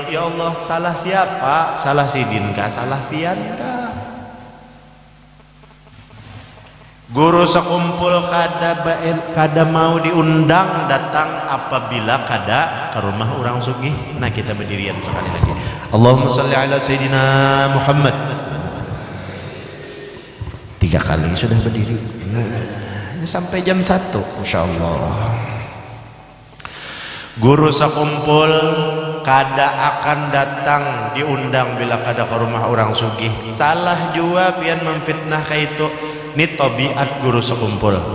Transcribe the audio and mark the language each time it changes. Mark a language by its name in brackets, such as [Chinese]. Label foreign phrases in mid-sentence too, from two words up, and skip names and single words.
[Banjar] Ya Allah, salah siapa? Salah sidin kah? Salah pian kah? Guru sekumpul kada mau diundang datang apabila kada ke rumah orang sugih. Nah kita berdirian sekali lagi. [Arabic] اللهم صل على سيدنا محمد. [Banjar] 3 kali sudah berdiri. Nah, sampai jam 1 insyaallah. Guru sekumpul kada akan datang diundang bila kada ke rumah orang sugih. Salah jua pian memfitnah kayak itu. Ini tabiat guru sekumpul.